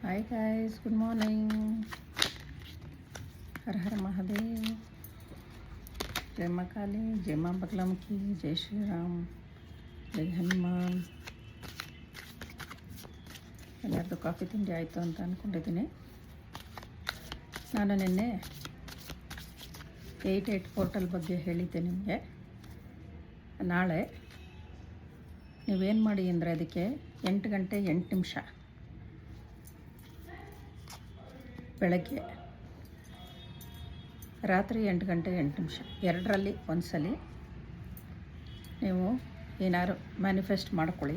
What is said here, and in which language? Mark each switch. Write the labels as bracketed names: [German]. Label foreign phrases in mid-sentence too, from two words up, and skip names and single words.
[English] Hi guys, Good morning. [Hindi] हर हर महादेव। जय माँ काली, जय माँ बगलम की, जय श्री राम, जय हनुमान। [Kannada] ಎಲ್ಲರದ್ದು ಕಾಫಿ ತಿಂಡಿ ಆಯಿತು ಅಂತ ಅಂದ್ಕೊಂಡಿದ್ದೀನಿ. ನಾನು ನಿನ್ನೆ 88 ಪೋರ್ಟಲ್ ಬಗ್ಗೆ ಹೇಳಿದ್ದೆ ನಿಮಗೆ. ನಾಳೆ ನೀವೇನು ಮಾಡಿ ಅಂದರೆ ಅದಕ್ಕೆ 8 ಗಂಟೆ 8 ನಿಮಿಷ ಬೆಳಗ್ಗೆ, ರಾತ್ರಿ 8 ಗಂಟೆ 8 ನಿಮಿಷ ಎರಡರಲ್ಲಿ ಒಂದ್ಸಲಿ ನೀವು ಏನಾದ್ರು ಮ್ಯಾನಿಫೆಸ್ಟ್ ಮಾಡ್ಕೊಳ್ಳಿ.